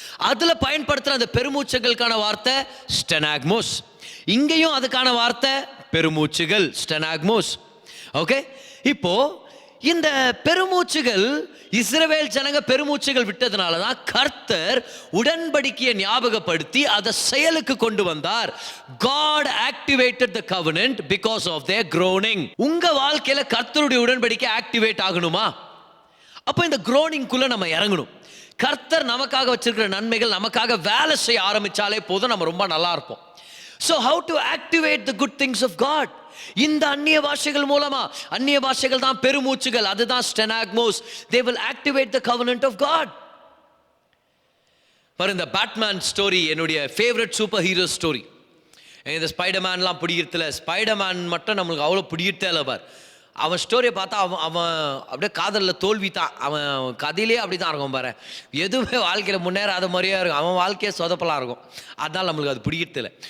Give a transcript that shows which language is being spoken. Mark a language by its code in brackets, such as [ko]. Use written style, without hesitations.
[ta] அதுல பயன்படுத்துற அந்த பெருமூச்சுகளுக்கான வார்த்தை ஸ்டெனாக்மோஸ். இங்கேயும் அதுக்கான வார்த்தை பெருமூச்சுகள், ஸ்டெனாக்மோஸ். ஓகே, இப்போ இந்த பெருமூச்சுகள் இஸ்ரவேல் ஜனங்க பெருமூச்சுகள் விட்டதுனால தான் கர்த்தர் உடன்படிக்கையை ஞாபகப்படுத்தி அதை செயலுக்கு கொண்டு வந்தார். [en] God activated the covenant because of their groaning. [ta] உங்க வாழ்க்கையில கர்த்தருடைய உடன்படிக்கை ஆக்டிவேட் ஆகணுமா? அப்போ இந்த groaning குள்ள நம்ம இறங்கணும். கர்த்தர் நமக்காக வச்சிருக்கிற நன்மைகள் நமக்காக வேலை செய்ய ஆரம்பிச்சாலே போதும், நம்ம ரொம்ப நல்லா இருப்போம். [en] So how to activate the good things of God? [ta] இந்த அந்நிய பாஷைகள் மூலமா. அந்நிய பாஷைகள் தான் பெருமூச்சுகள், அதுதான் ஸ்டெனாக்மோஸ். [en] They will activate the covenant of God. [ta] பாரு, இந்த பேட்மேன் ஸ்டோரி என்னுடைய ஃபேவரட் சூப்பர் ஹீரோ ஸ்டோரி. இந்த ஸ்பைடர்மேன்லாம் பிடிக்கிறதுல, ஸ்பைடர்மேன் மட்டும் நம்மளுக்கு அவ்வளோ பிடிக்கிறதே இல்லை பார். அவன் ஸ்டோரியை பார்த்தா அவன் அப்படியே காதலில் தோல்வி தான். அவன் கதையிலே அப்படி தான் இருக்கும் பாரு. எதுவுமே வாழ்க்கையில் முன்னேறாத மாதிரியே இருக்கும். அவன் வாழ்க்கையே சொதப்பலாக இருக்கும். அதனால் நம்மளுக்கு அது பிடிக்கிறதில்ல.